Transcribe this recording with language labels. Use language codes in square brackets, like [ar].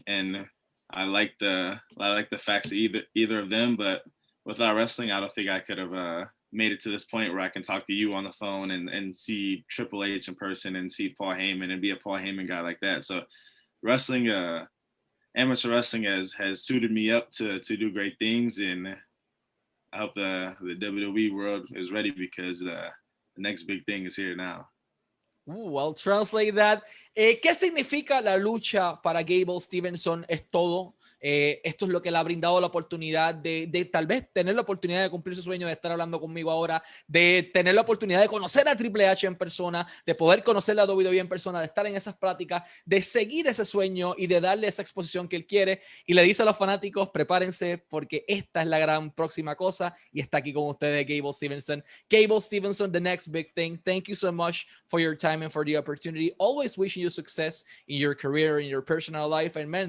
[en] And I like the facts of either of them, but without wrestling, I don't think I could have made it to this point where I can talk to you on the phone and see Triple H in person and see Paul Heyman and be a Paul Heyman guy like that. So wrestling, amateur wrestling has suited me up to do great things, and I hope the WWE world is ready because the next big thing is here now. I'll translate that. [es] ¿Qué significa la lucha para Gable Steveson? Es todo. Esto es lo que le ha brindado la oportunidad de tal vez tener la oportunidad de cumplir su sueño de estar hablando conmigo ahora, de tener la oportunidad de conocer a Triple H en persona, de poder conocer a WWE en persona, de estar en esas pláticas, de seguir ese sueño y de darle esa exposición que él quiere. Y le dice a los fanáticos, prepárense porque esta es la gran próxima cosa, y está aquí con ustedes Gable Steveson. [en] Gable Steveson, the next big thing. Thank you so much for your time and for the opportunity. Always wishing you success in your career, in your personal life. And man, thank you so much. It's been a blast. I appreciate everything. Thanks.